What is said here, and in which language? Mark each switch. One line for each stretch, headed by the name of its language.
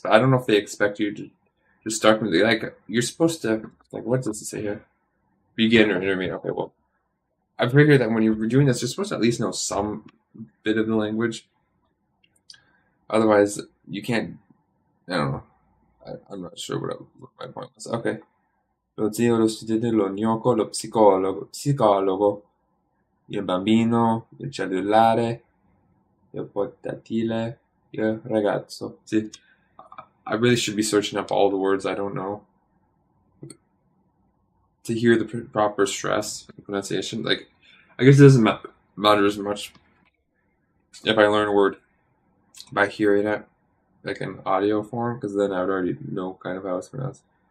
English: But I don't know if they expect you to just start with like you're supposed to like what does it say here? Beginner, intermediate. Okay, well, I figured that when you're doing this, you're supposed to at least know some bit of the language. Otherwise, you can't. I don't know. I'm not sure what my point was. Okay.
Italian: Lo zio, lo studente, lo gnocco, lo psicologo, il bambino, il cellulare, il portatile, il ragazzo.
English: See, I really should be searching up all the words I don't know to hear the proper stress and pronunciation. Like, I guess it doesn't matter as much if I learn a word by hearing it, like in audio form, because then I would already know kind of how it's pronounced.